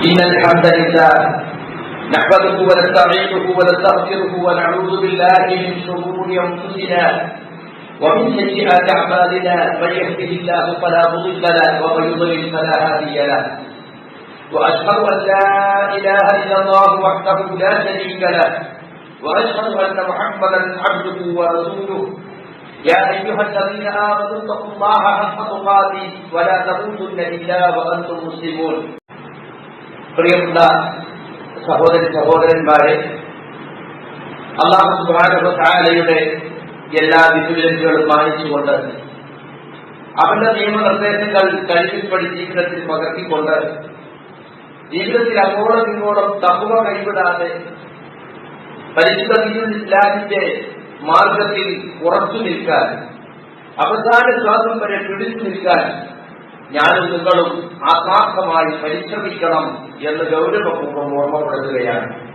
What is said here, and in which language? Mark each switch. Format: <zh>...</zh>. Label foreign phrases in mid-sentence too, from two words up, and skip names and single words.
<ar>إن الحمد لله نحمده ونستعينه ونستغفره ونعوذ بالله من شرور أنفسنا ومن سيئات أعمالنا من يهده الله فلا مضل له ومن يضلل فلا هادي له وأشهد أن لا إله إلا الله وحده لا شريك له وأشهد أن محمدا عبده ورسوله يا أيها الذين آمنوا اتقوا الله حق تقاته ولا تموتن إلا وأنتم مسلمون.</ar> <ml>പ്രിയമുള്ള സഹോദരന്മാരെ, അല്ലാഹു</ml> <ar>سبحانه وتعالى</ar> <ml>എല്ലാ വിധിവിലക്കുകളും മാനിച്ചുകൊണ്ട് അവന്റെ നിയമനിർദ്ദേശങ്ങൾ കഴിവിൽപ്പെടി ജീവിതത്തിൽ പകർത്തിക്കൊണ്ട് ജീവിതത്തിൽ അങ്ങോളം ഇങ്ങോളം തഖ്വ കൈവിടാതെ പരിശുദ്ധ</ml> <ar>دين الإسلام</ar> <ml>മാർഗത്തിൽ ഉറച്ചു നിൽക്കാൻ, അവസാന ശ്വാസം വരെ പിടിച്ചു നിൽക്കാൻ ഞാനും നിങ്ങളും ആത്മാർത്ഥമായി പരിശ്രമിക്കണം എന്ന് ഗൗരവപൂർവ്വം ഓർമ്മപ്പെടുത്തുകയാണ്.</ml>